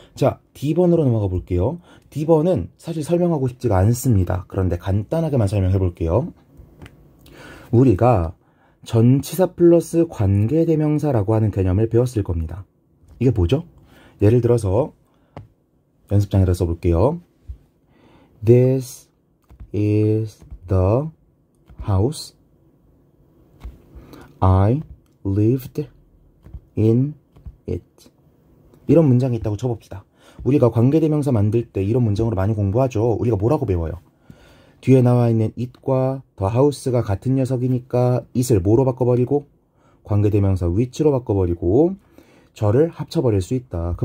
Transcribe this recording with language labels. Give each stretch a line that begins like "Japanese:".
Korean: 자, D번으로 넘어가 볼게요. D번은 사실 설명하고 싶지가 않습니다. 그런데 간단하게만 설명해 볼게요. 우리가 전치사 플러스 관계대명사라고 하는 개념을 배웠을 겁니다. 이게 뭐죠? 예를 들어서 연습장에다 써볼게요.
English: This is the house I lived in it.
Korean: 이런 문장이 있다고 쳐봅시다. 우리가 관계대명사 만들 때 이런 문장으로 많이 공부하죠. 우리가 뭐라고 배워요? 뒤에 나와 있는 it과 the house가 같은 녀석이니까 it을 뭐로 바꿔버리고 관계대명사 which로 바꿔버리고 저를 합쳐버릴 수 있다.